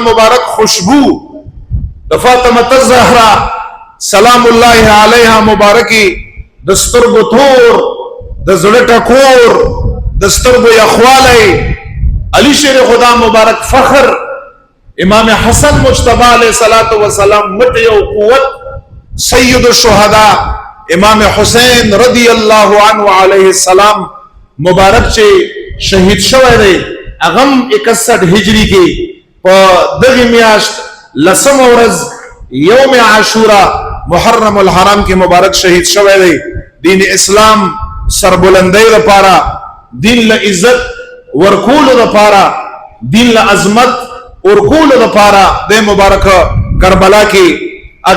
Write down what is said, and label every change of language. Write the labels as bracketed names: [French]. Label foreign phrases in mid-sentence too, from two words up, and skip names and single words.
[Pashto] مبارک خوشبو د فاطمه الزهرا [Arabic] سلام الله علیها [Pashto] مبارکی د سترګو تور د زړه ټکور د سترګو یخواله علی شیر خدا مبارک فخر امام حسن مجتبی [Arabic] علیہ الصلوۃ والسلام [Pashto] مټ یو قوت سید الشهداء امام حسین [Arabic] رضی اللہ عنہ علیہ السلام [Pashto] مبارک چې شهید شوی دی اغم 61 هجری کې په دغه میاشت لسم ورځ [Arabic] یوم عاشورا [Pashto] محرم الحرام کې مبارک شهید شوی دی دین اسلام سربلندۍ لپاره دین له عزت ورکول لپاره دین له عظمت ورکول لپاره د مبارک کربلا کې هغه